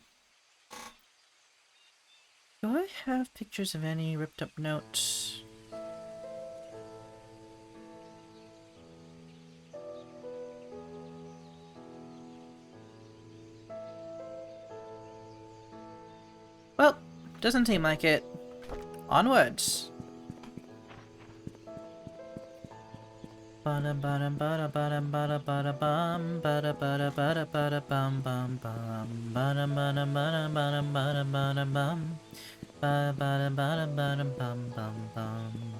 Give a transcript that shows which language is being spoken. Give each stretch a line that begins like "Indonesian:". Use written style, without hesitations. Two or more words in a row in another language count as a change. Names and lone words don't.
English: Do I have pictures of any ripped up notes? Well, doesn't seem like it. Onwards. Bada bada bada bada bada bada bum bada bada bada bada bum bum bum bada bada bada bada bada bada bum bada bada bada bada bum bum bum.